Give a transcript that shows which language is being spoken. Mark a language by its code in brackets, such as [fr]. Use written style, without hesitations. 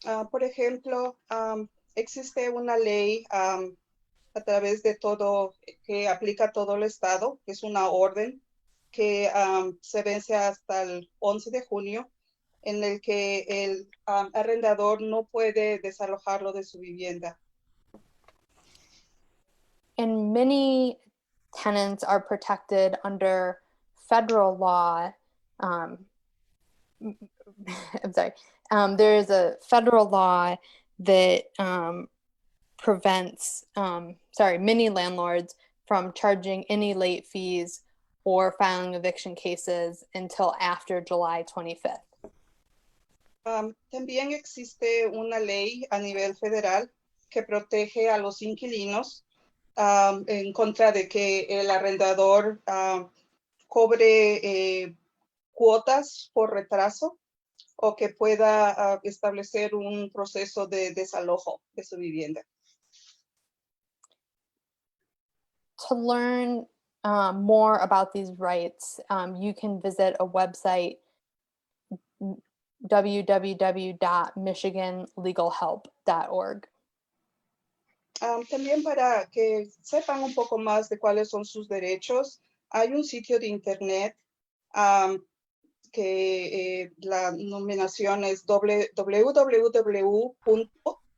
[es] Por ejemplo, existe una ley a través de todo, que aplica a todo el estado, que es una orden que se vence hasta el 11 de junio, en el que el arrendador no puede desalojarlo de su vivienda. [en] And many tenants are protected under federal law. I'm sorry. There is a federal law that prevents, many landlords from charging any late fees or filing eviction cases until after July 25th. [es] También existe una ley a nivel federal que protege a los inquilinos en contra de que el arrendador cobre cuotas por retraso o que pueda establecer un proceso de desalojo de su vivienda. [en] To learn more about these rights, you can visit a website, www.michiganlegalhelp.org. [es] También para que sepan un poco más de cuáles son sus derechos, hay un sitio de internet que la nominación es www.michigan.org.